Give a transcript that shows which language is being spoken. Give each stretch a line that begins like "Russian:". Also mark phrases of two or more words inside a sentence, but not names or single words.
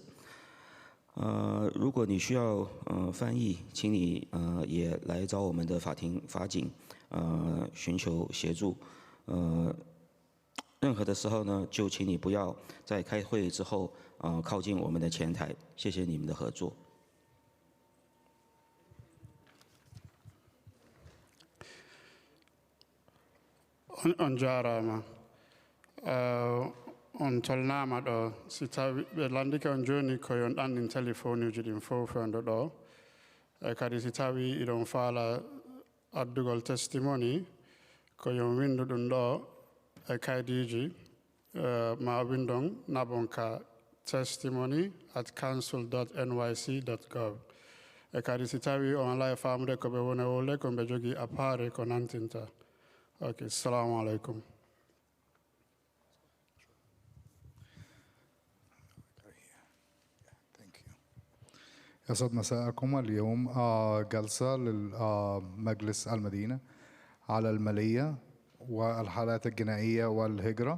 Chinese: 如果你需要翻译，请你也来找我们的法警寻求协助。任何的时候呢，就请你不要在开会之后靠近我们的前台。谢谢你们的合作。
Fula: on jarama on tolnama ɗo si tawi ɓe landike on joni koyon ɗanɗin téléphone uji ɗin fof fewndo ɗo e kadi si tawi iɗon faala addugol testimony koyon windu ɗum ɗo e kaydiji ma windon nabon ka testimony@council.nyc.gov e kadi si tawi on ala e famude ko ɓe woni wolde ko ɓe jogui appare ko nantinta.
Arabic: Okay, السلام عليكم. يسعد مساءكم. اليوم جلسة لمجلس المدينة على المالية والحالات الجنائية والهجرة.